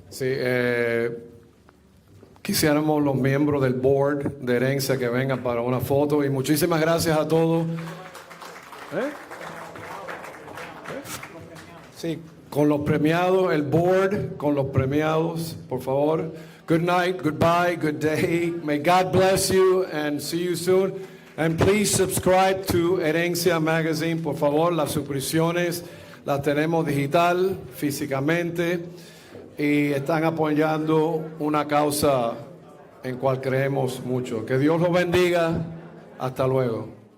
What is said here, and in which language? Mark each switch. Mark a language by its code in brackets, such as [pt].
[es] Sí, quisiéramos los miembros del board de Herencia que vengan para una foto, y muchísimas gracias a todos. Sí, con los premiados, el board con los premiados, por favor. [en] Good night, goodbye, good day. May God bless you and see you soon. And please subscribe to Herencia Magazine, [es] por favor. Las suscripciones las tenemos digital, físicamente, y están apoyando una causa en cual creemos mucho. Que Dios los bendiga. Hasta luego.